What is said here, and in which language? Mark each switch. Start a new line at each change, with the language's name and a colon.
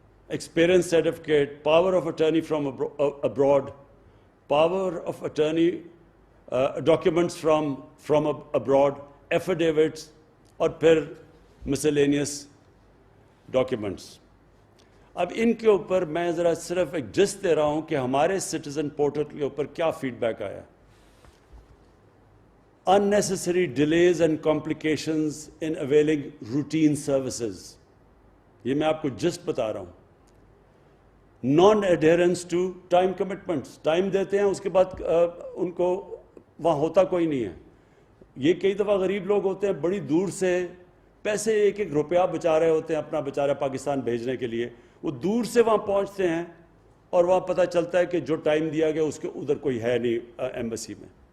English: Experience certificate, power of attorney from abroad, power of attorney documents from abroad, affidavits, اور پھر miscellaneous documents.
Urdu: اب ان کے اوپر میں ذرا صرف ایک جسٹ دے رہا ہوں کہ ہمارے سٹیزن پورٹل کے اوپر کیا فیڈ بیک آیا.
English: unnecessary delays and complications in availing routine services.
Urdu: یہ میں آپ کو جسٹ بتا رہا ہوں.
English: non adherence to time commitments,
Urdu: time دیتے ہیں اس کے بعد ان کو وہاں ہوتا کوئی نہیں ہے. یہ کئی دفعہ غریب لوگ ہوتے ہیں بڑی دور سے پیسے ایک ایک روپیہ بچا رہے ہوتے ہیں اپنا بیچارہ پاکستان بھیجنے کے لیے، وہ دور سے وہاں پہنچتے ہیں اور وہاں پتہ چلتا ہے کہ جو ٹائم دیا گیا اس کے ادھر کوئی ہے نہیں ایمبیسی میں.